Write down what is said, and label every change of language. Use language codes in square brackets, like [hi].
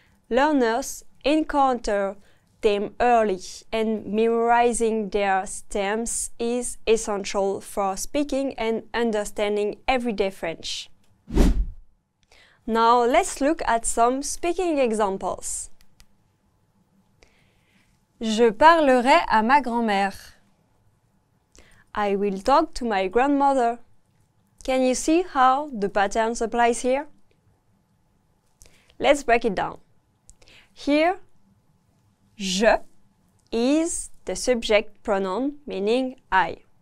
[en] Learners encounter them early, and memorizing their stems is essential for speaking and understanding everyday French. Now let's look at some speaking examples. [fr] Je parlerai à ma grand-mère. [en] I will talk to my grandmother. Can you see how the pattern applies here? Let's break it down. Here, je is the subject pronoun, meaning I.